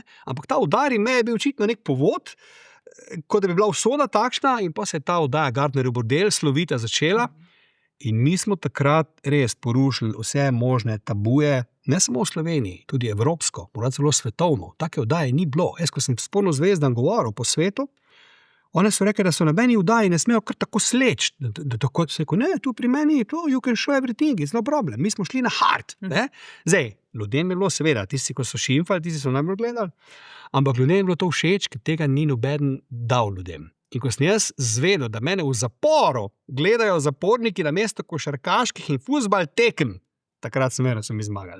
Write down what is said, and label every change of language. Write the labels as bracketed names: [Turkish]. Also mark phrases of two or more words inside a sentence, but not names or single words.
[Slovenian] Ampak ta Udari me je bil očitno nek povod, kot da bi bila usoda takšna in pa se je ta oddaja Gardnerjev bordel slovita začela in mi smo takrat res porušili vse možne tabuje, ne samo v Sloveniji, tudi evropsko, morda celo svetovno. Take oddaje ni bilo. Jaz, ko sem s porno zvezdam govoril po svetu, one so rekli, da so nobeni vdaji ne smejo kar tako sleč. Da tako se rekel, ne, tu pri meni, [English] you can show everything, it's no problem. [Slovenian] Mi smo šli na hard. Zdaj, ljudem je bilo seveda, tisti, ko so šimfali, tisti so najbolj gledali, ampak ljudem je bilo to všeč, ker tega ni noben dal ljudem. In ko sem jaz zvedel, da mene v zaporu gledajo zaporniki na mesto košarkaških in fuzbal tekem, takrat sem verjetno mi zmagali.